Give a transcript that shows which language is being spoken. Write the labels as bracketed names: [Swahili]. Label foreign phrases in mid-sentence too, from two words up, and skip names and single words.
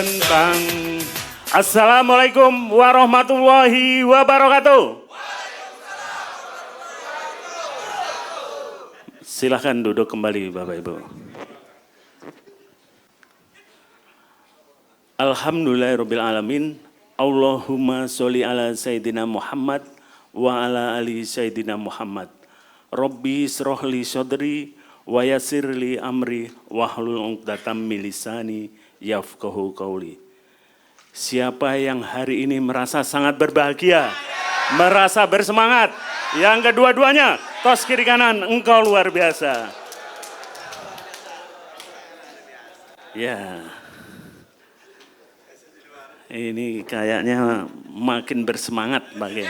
[Arabic] tentang السلام عليكم ورحمة الله وبركاته. Silahkan duduk kembali Bapak Ibu. Alhamdulillahirrabbilalamin. اللهم صل على سيدنا محمد وعلى آل سيدنا محمد. رب اشرح لي صدري ويسر لي أمري واحلل عقدة من لساني يفقهوا قولي. [Indonesian] Siapa yang hari ini merasa sangat berbahagia, merasa bersemangat, yang kedua-duanya, tos kiri kanan, engkau luar biasa. Ya, ini kayaknya makin bersemangat bagian.